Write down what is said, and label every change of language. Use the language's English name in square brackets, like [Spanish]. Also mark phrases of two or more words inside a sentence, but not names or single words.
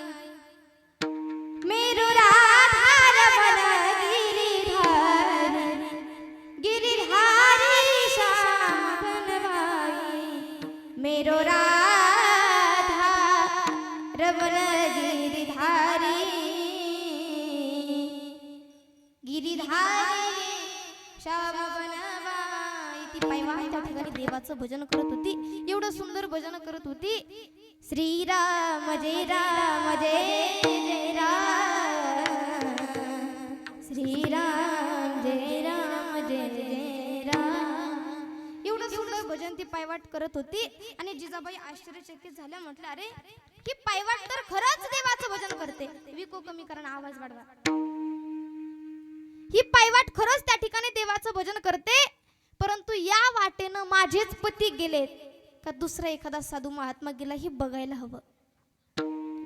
[Hindi] मेरो राधा रमण गिरिधारी गिरिधारी श्याम बनवाई. मेरो राधा रमण गिरिधारी गिरिधारी श्याम बनवाई. [Marathi] ती पायवाट त्या ठिकाणी देवाचं भजन करत होती. एवढं सुंदर भजन करत होती. श्रीराम जय राम जय जय राम श्रीराम जय राम जय जय राम. एवढं सुंदर भजन ती पायवाट करत होती. आणि जिजाबाई आश्चर्यचकित झाल्या. म्हटलं अरे ही पायवाट तर खरंच देवाचं भजन करते. विको कमी कारण आवाज वाढवा. ही पायवाट खरंच त्या ठिकाणी देवाचं भजन करते. परंतु या वाटेनं माझेच पती गेलेत का दुसरा एखादा साधू महात्मा गेला हे बघायला हवं.